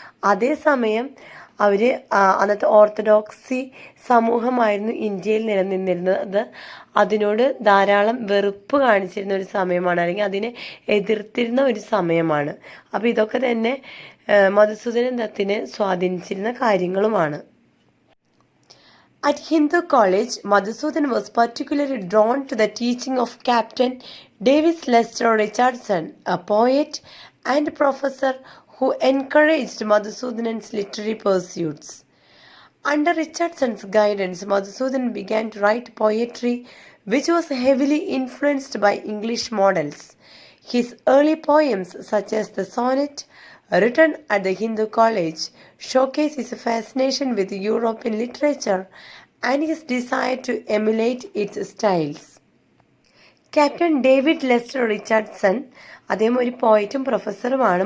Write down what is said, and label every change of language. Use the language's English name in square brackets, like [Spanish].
[Malayalam] അതേസമയം അവർ അന്നത്തെ ഓർത്തഡോക്സി സമൂഹമായിരുന്നു ഇന്ത്യയിൽ നിലനിന്നിരുന്നത്. അതിനോട് ധാരാളം വെറുപ്പ് കാണിച്ചിരുന്ന ഒരു സമയമാണ്, അല്ലെങ്കിൽ അതിനെ എതിർത്തിരുന്ന ഒരു സമയമാണ്. അപ്പോൾ ഇതൊക്കെ തന്നെ മധുസൂദനൻ ദത്തിനെ സ്വാധീനിച്ചിരുന്ന കാര്യങ്ങളുമാണ്. [English] At Hindu College, Madhusudan was particularly drawn to the teaching of Captain Davis Lester Richardson, a poet and professor who encouraged Madhusudan's literary pursuits. Under Richardson's guidance, Madhusudan began to write poetry which was heavily influenced by English models. His early poems, such as the sonnet, written at the Hindu College, showcase his fascination with European literature and his desire to emulate its styles. [Malayalam] Captain David Leicester Richardson, അദ്ദേഹം ഒരു പോയറ്റും പ്രൊഫസറുമാണ്.